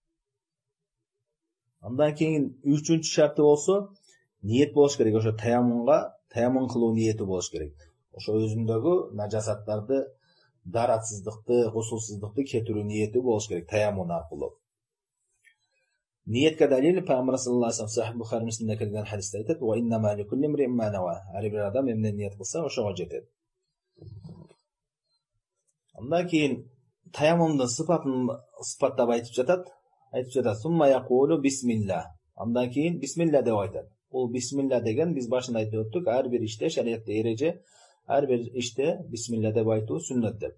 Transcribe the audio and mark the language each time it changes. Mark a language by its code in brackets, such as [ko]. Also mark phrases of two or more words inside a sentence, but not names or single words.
[ky] Андан кийин 3-чү шарты болсо ниет болуш керек. Ошо таяммун кылуу ниети болуш керек. Ошо өзүндөгү нажасаттарды, даратсыздыкты, гусулсуздукты кетирүү ниети болуш керек таяммун аркылуу. Ниетке далил Пайгамбар [ar] صلى الله عليه وسلم [ky] Сахих Бухари Муслимде келген хадисте айтат: [ar] "وإنما لكل امرئ ما نوى". [ky] Ар бир адам эмне ниет кылса, ошого жетет. Андан кийин таяммундун сыпатын сыпаттап айтып жатат. [ar] "ثم يقول بسم الله". [ky] Андан кийин бисмилла деп айтат. Бул бисмилла деген биз башында айтып өттүк, ар бир иште шариатта эреже, ар бир иште бисмилла деп айтуу сүннөт деп.